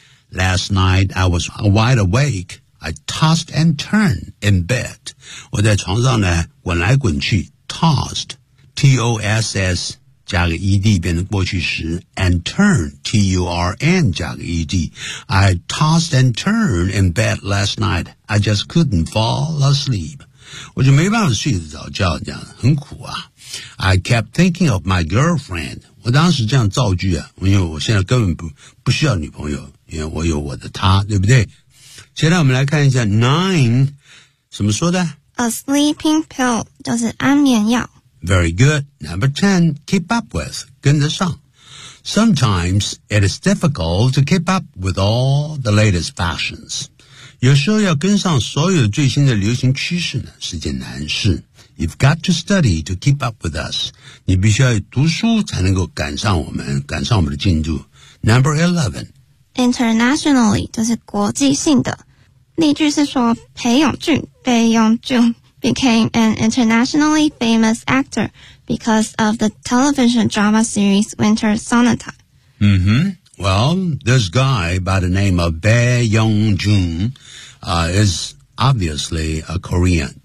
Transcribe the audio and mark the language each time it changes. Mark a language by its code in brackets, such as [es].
[en] Last night I was wide awake， I tossed and turned in bed， [zh] 我在床上呢滚来滚去。 tossed T-O-S-S加个 ed 变成过去时 ，and turn t u r n 加个 ed。 [en] I tossed and turned in bed last night. I just couldn't fall asleep. [zh] 我就没办法睡得着觉，这样很苦啊。 [en] I kept thinking of my girlfriend. [zh] 我当时这样造句啊，因为我现在根本不需要女朋友，因为我有我的她，对不对？现在我们来看一下 nine 怎么说的？ [en] A sleeping pill [zh] 就是安眠药。 [en] Very good. Number 10, keep up with. [zh] 跟得上。 [en] Sometimes it is difficult to keep up with all the latest fashions. [zh] 有时候要跟上所有最新的流行趋势呢，是件难事。 [en] You've got to study to keep up with us. [zh] 你必须要读书才能够赶上我们，赶上我们的进度。 [en] Number 11. [zh] Internationally, 就是国际性的。例句是说 [en] 裴勇俊became an internationally famous actor because of the television drama series Winter Sonata. Mm-hmm. Well, this guy by the name of Bae Yong-jun, is obviously a Korean.